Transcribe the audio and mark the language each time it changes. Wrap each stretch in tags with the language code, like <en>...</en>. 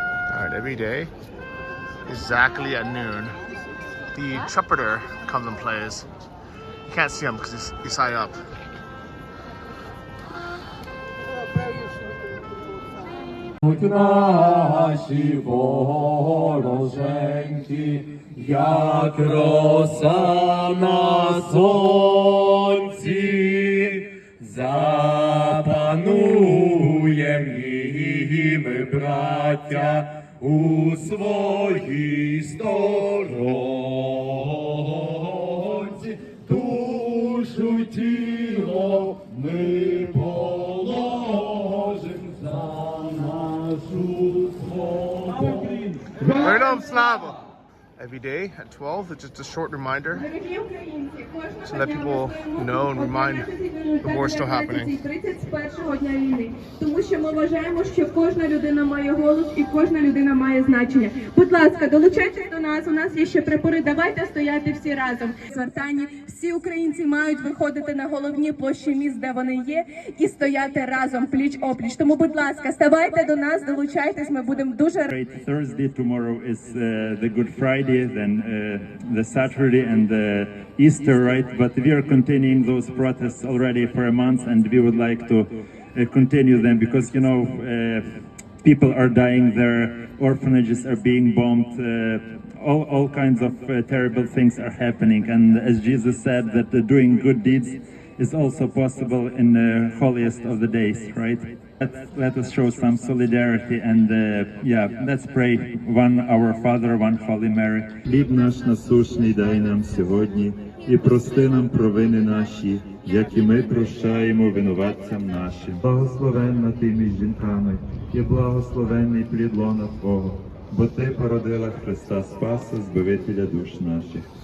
<en>Alright, every day, exactly at noon, the trumpeter comes and plays. You can't see him because he's high up.</en> <uk>Наші вороженьки, як роса на сонці, запануєм і ми, браття, у своїй сторонці, душу тіло ми положим за нашу свободу. Героям слава!</uk> <en>Every day at 12, it's just a short reminder to let people know and remind the war is still happening.</en> <uk>31-го дня війни. Тому що ми вважаємо, що кожна людина має голос і кожна людина має значення. Будь ласка, долучайтесь до нас, у нас є ще прапори, давайте стояти всі разом. Звертання, всі українці мають виходити на головні площі міст, де вони є, і стояти разом, пліч-опліч. Тому, будь ласка, ставайте до нас, долучайтесь, ми будемо дуже...</uk> <en>Thursday, tomorrow is the Good Friday, then the Saturday and the Easter, right? But we are continuing those protests already for a month, and we would like to continue them because, you know, people are dying, their orphanages are being bombed, all kinds of terrible things are happening. And as Jesus said, that doing good deeds is also possible in the holiest of the days, right? Let us show some solidarity and let's pray one Our Father, one Holy Mary.</en> <uk>Хліб наш насущний дай нам сьогодні, і прости нам провини наші, як і ми прощаємо винуватцям нашим. Благословенна ти між жінками, і благословенний плід лона Твого, бо Ти породила Христа Спаса, Збавителя душ наших.</uk>